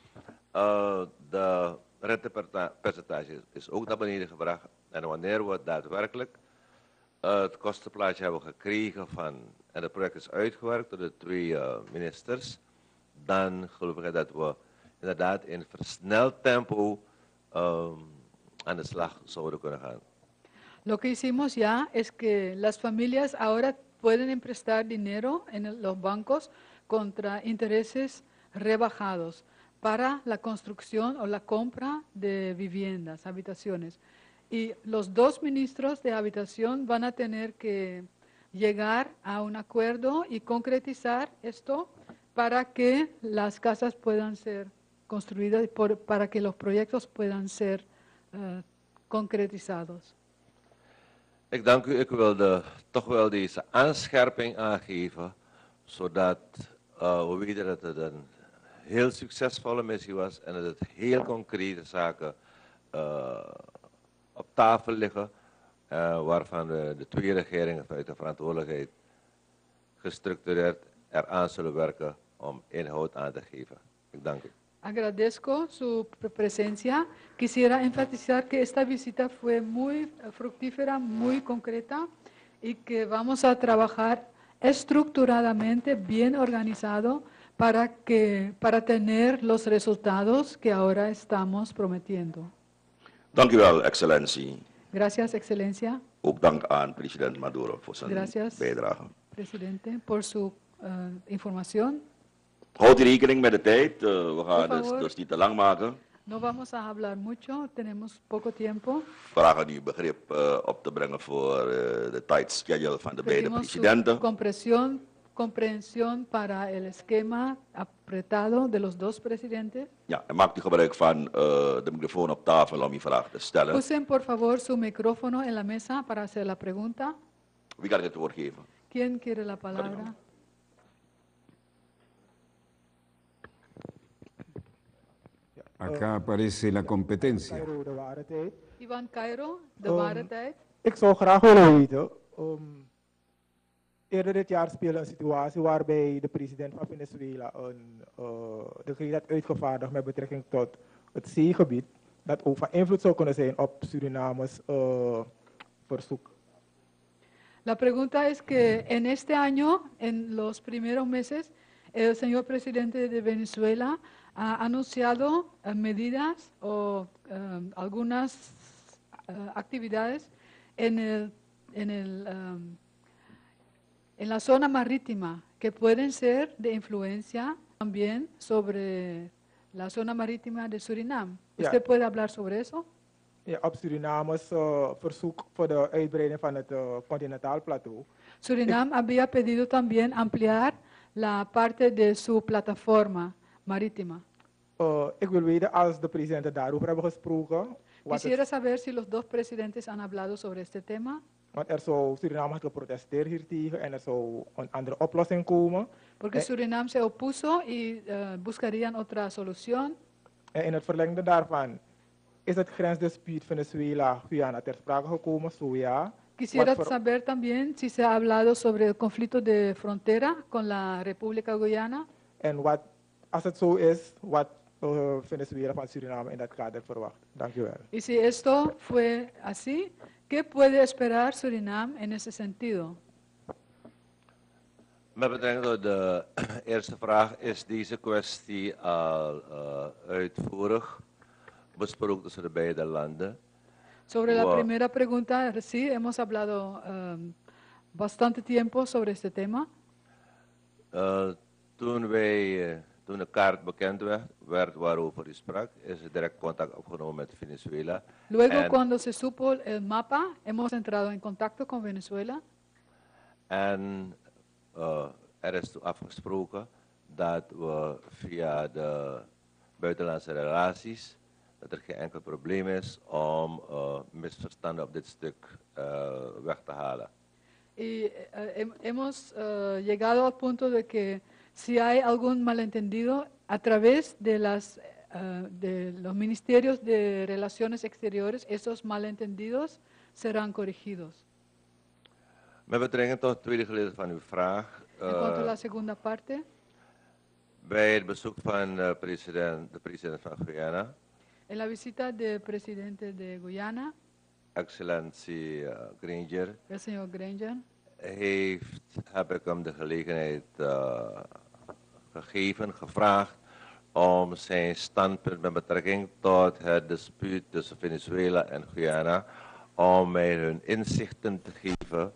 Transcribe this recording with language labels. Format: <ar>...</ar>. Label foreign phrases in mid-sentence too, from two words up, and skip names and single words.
<nl>De rentepercentage is ook naar beneden gebracht. En wanneer we daadwerkelijk het kostenplaatje hebben gekregen en het project is uitgewerkt door de twee ministers, dan geloof ik dat we inderdaad in versneld tempo aan de slag zouden kunnen gaan.</nl> <es>Lo que hicimos ya es que las familias ahora pueden emprestar dinero en los bancos contra intereses rebajados para la construcción o la compra de viviendas, habitaciones. Y los dos ministros de habitación van a tener que llegar a un acuerdo y concretizar esto para que las casas puedan ser construidas, para que los proyectos puedan ser concretizados.</es> <nl>Ik dank u. Ik wilde toch wel deze aanscherping aangeven, zodat we weten dat het een heel succesvolle missie was en dat het heel concrete zaken op tafel liggen, waarvan de twee regeringen vanuit de verantwoordelijkheid gestructureerd eraan zullen werken om inhoud aan te geven. Ik dank u.</nl> <es>Agradezco su presencia. Quisiera enfatizar que esta visita fue muy fructífera, muy concreta y que vamos a trabajar estructuradamente, bien organizado, para tener los resultados que ahora estamos prometiendo.</es> <nl>Dank u wel, excellentie.</nl> <es>Gracias, Excelencia.</es> <nl>Ook dank aan president Maduro voor zijn</nl> <es>Gracias,</es> <nl>bijdrage.</nl> <es>Presidente, por su información.</es> <nl>Houd u rekening met de tijd. We gaan dus niet te lang maken.</nl> <es>No vamos a hablar mucho, tenemos poco tiempo.</es> <nl>We vragen u begrip op te brengen voor de tijdschedule van de beide presidenten.</nl> <es>Comprensión para el esquema apretado de los dos presidentes.</es> <nl>Ja, en maakt u gebruik van de microfoon op tafel om uw vraag te stellen.</nl> <es>Usen por favor su micrófono en la mesa para hacer la pregunta.</es> <nl>Wie kan ik het woord geven?</nl> <es>¿Quién quiere la palabra? Acá aparece la competencia.</es> <nl>Ivan Cairo, de ware tijd. Ik zou graag willen weten, eerder dit jaar speelde een situatie waarbij de president van Venezuela een decreet had uitgevaardigd met betrekking tot het zeegebied, dat ook van invloed zou kunnen zijn op Surinames verzoek.</nl> <es>La pregunta es que en este año, en los primeros meses, el señor presidente de Venezuela ha anunciado medidas o algunas actividades en la zona marítima que pueden ser de influencia también sobre la zona marítima de Surinam. ¿Usted puede hablar sobre eso?</es> <nl>Ja, op Surinames verzoek voor de uitbreiding van het continentaal plateau.</nl> <es>Surinam había pedido también ampliar la parte de su plataforma marítima.</es> <nl>Ik wil weten als de presidenten daarover hebben gesproken.</nl> <es>Quisiera saber si los dos presidentes han hablado sobre este tema.</es> <nl>Want Suriname had geprotesteerd hiertegen en er zou een andere oplossing komen.</nl> <es>Porque Surinam se opuso y buscarían otra solución.</es> <nl>En in het verlengde daarvan is het grensdispuut Venezuela-Guyana ter sprake gekomen, zo ja.</nl> <es>Quisiera saber también si se ha hablado sobre el conflicto de frontera con la República Guyana.</es> <nl>En wat, als het zo is, wat Venezuela van Suriname in dat kader verwacht. Dank u wel.</nl> <es>Y si esto fue así, ¿qué puede esperar Surinam en ese sentido?</es> <nl>Met betrekking tot de eerste vraag is deze kwestie al uitvoerig besproken tussen de beide landen.</nl> <es>Sobre la primera pregunta, sí, hemos hablado bastante tiempo sobre este tema.</es> <nl>Toen de kaart bekend werd waarover u sprak, is er direct contact opgenomen met Venezuela.</nl> <es>Luego, cuando se supo el mapa, hemos entrado en contacto con Venezuela.</es> <nl>En er is afgesproken dat we via de buitenlandse relaties dat er geen enkel probleem is om misverstanden op dit stuk weg te halen.</nl> <es>Y hemos llegado al punto de que si hay algún malentendido a través de los ministerios de Relaciones Exteriores, esos malentendidos serán corregidos.</es> <nl>Met betrekking tot het tweede gedeelte van uw vraag.</nl> <es>En cuanto a la segunda parte,</es> <nl>Bij het bezoek van de president van Guyana,</nl> <es>en la visita del presidente de Guyana,</es> <nl>excellentie Granger,</nl> <es>el señor Granger,</es> <nl>heb ik hem de gelegenheid gegeven, gevraagd om zijn standpunt met betrekking tot het dispuut tussen Venezuela en Guyana, om mij hun inzichten te geven.</nl>